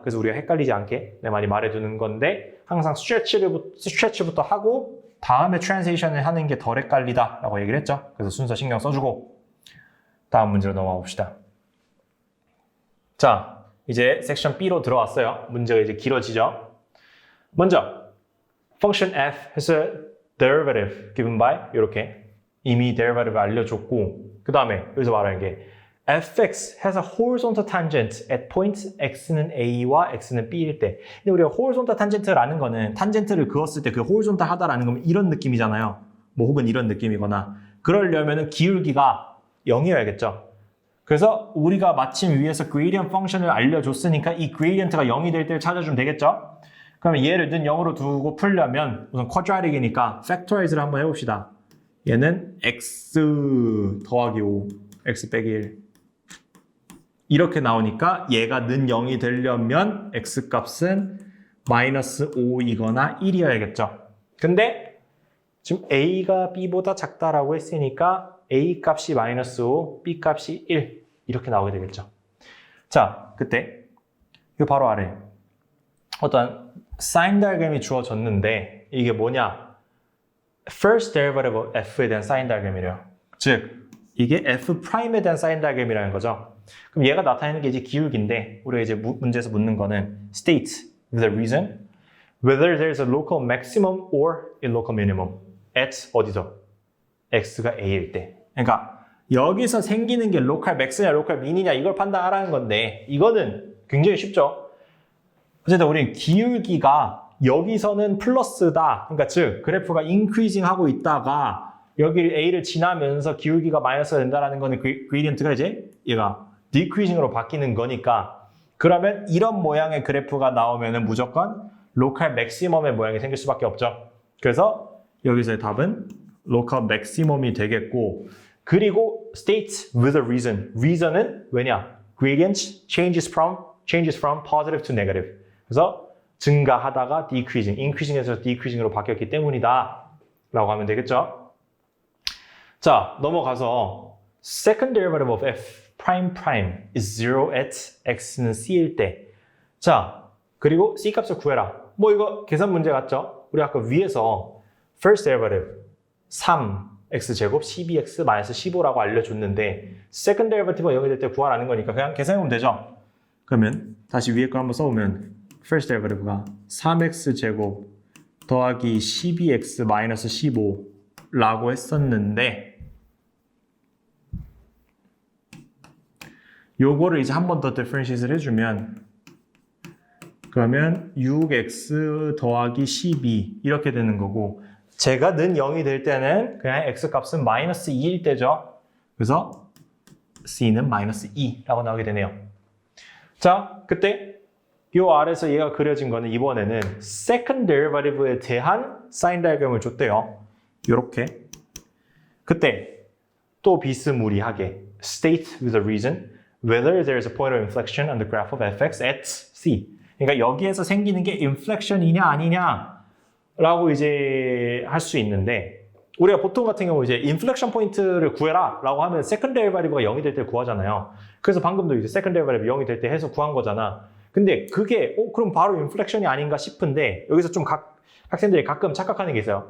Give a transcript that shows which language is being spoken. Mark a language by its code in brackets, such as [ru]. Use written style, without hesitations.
[ko] 그래서 우리가 헷갈리지 않게 많이 말해두는 건데 항상 스트레치부터 하고 다음에 트랜지션을 하는 게 덜 헷갈리다 라고 얘기를 했죠. 그래서 순서 신경 써주고 다음 문제로 넘어가 봅시다. 자, 이제 섹션 B로 들어왔어요. 문제가 이제 길어지죠. [en] 먼저 function f has a derivative given by 이렇게 이미 derivative 알려줬고 [ko] 그 다음에 여기서 말하는 게 [en] fx has a horizontal tangent at point x는 a와 x는 b일 때. [ko] 근데 우리가 horizontal tangent라는 거는 탄젠트를 그었을 때 그 horizontal 하다라는 건 이런 느낌이잖아요. 뭐 혹은 이런 느낌이거나 그러려면은 기울기가 0이어야겠죠. 그래서 우리가 마침 위에서 gradient function을 알려줬으니까 이 gradient가 0이 될 때를 찾아주면 되겠죠. 그러면 얘를 는 0으로 두고 풀려면 우선 quadratic이니까 factorize를 한번 해봅시다. 얘는 x 더하기 5, x 빼기 1 이렇게 나오니까 얘가 는 0이 되려면 x값은 마이너스 5이거나 1이어야겠죠. 근데 지금 a가 b보다 작다라고 했으니까 a 값이 마이너스 5, b 값이 1 이렇게 나오게 되겠죠. 자, 그때 이 바로 아래 어떤 사인 다이어그램이 주어졌는데 이게 뭐냐? [en] first derivative of f [ko] 에 대한 사인 다이어그램이래요. 즉 이게 f'에 대한 사인 다이어그램이라는 거죠. 그럼 얘가 나타내는 게 이제 기울기인데 우리가 이제 문제에서 묻는 거는 [en] state with a reason whether there's a local maximum or a local minimum at 어디서? [ko] x가 a일 때. 그러니까 여기서 생기는 게 local max냐 local min이냐 이걸 판단하라는 건데 이거는 굉장히 쉽죠. 어쨌든 우리 기울기가 여기서는 플러스다. 그러니까 즉 그래프가 increasing 하고 있다가 여기 a를 지나면서 기울기가 마이너스가 된다는 거는 그레디언트가 이제 얘가 decreasing으로 바뀌는 거니까 그러면 이런 모양의 그래프가 나오면은 무조건 local maximum의 모양이 생길 수밖에 없죠. 그래서 여기서의 답은 local maximum이 되겠고 그리고 [en] state with a reason. [ko] reason은 왜냐? [en] gradient changes from positive to negative. [ko] 그래서 증가하다가 decreasing, increasing에서 decreasing으로 바뀌었기 때문이다 라고 하면 되겠죠. 자, 넘어가서 [en] second derivative of f prime prime is 0 at x는 c일 때. [ko] 자, 그리고 c 값을 구해라. 뭐 이거 계산 문제 같죠? 우리 아까 위에서 first derivative 3x제곱 12x 마이너스 15라고 알려줬는데 second derivative가 0이 될 때 구하라는 거니까 그냥 계산해보면 되죠. 그러면 다시 위에 거 한번 써보면 first derivative가 3x제곱 더하기 12x 마이너스 15라고 했었는데 요거를 이제 한 번 더 differentiate를 해주면 그러면 6x 더하기 12 이렇게 되는 거고 제가 는 0이 될 때는 그냥 x값은 마이너스 2일 때죠. 그래서 c는 마이너스 2라고 나오게 되네요. 자, 그때 이 아래에서 얘가 그려진 거는 이번에는 second derivative에 대한 사인 다이어그램을 줬대요. 이렇게. 그때 또 비스무리하게 [en] state with a reason whether there is a point of inflection on the graph of fx at c. [ko] 그러니까 여기에서 생기는 게 inflection이냐 아니냐 라고 이제 할 수 있는데 우리가 보통 같은 경우 이제 inflection 포인트를 구해라 라고 하면 second derivative가 0이 될 때 구하잖아요. 그래서 방금도 이제 second derivative 0이 될 때 해서 구한 거잖아. 근데 그게 그럼 바로 inflection이 아닌가 싶은데 여기서 좀 학생들이 가끔 착각하는 게 있어요.